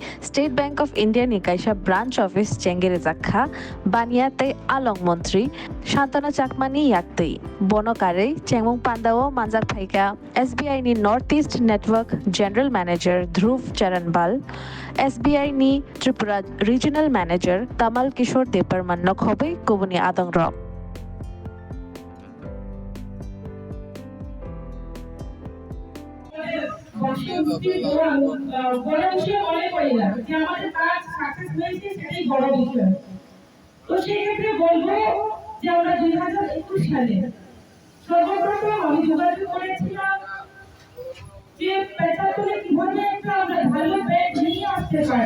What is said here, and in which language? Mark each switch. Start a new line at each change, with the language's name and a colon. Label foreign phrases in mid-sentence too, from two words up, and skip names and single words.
Kok Borok: State Bank of India ni kaisa
English: branch office
Kok Borok: chengere jakha baniate along mantri Shantanu Chakmani yaktei. Bonokare chengmong pandao manjak phaika SBI ni Northeast Network
English: General Manager
Kok Borok: Dhruv Charanbal SBI ni Tripura
English: Regional Manager
Kok Borok: Tamal Kishore Deparman Nokhobe Kubuni Adong Rock.
Bangla: বড় বিষয় মনে করি না যে আমাদের কাজ সাকসেস হয়েছে সেটাই বড় বিষয়। তো সেক্ষেত্রে বলবো যে আমরা 2021 সালে সর্বপ্রথম আমি যোগাযোগ করেছিলাম যে পেশাগুলো কিভাবে একটা আমরা ভালো ব্যাংক নিয়ে আসতে পারি।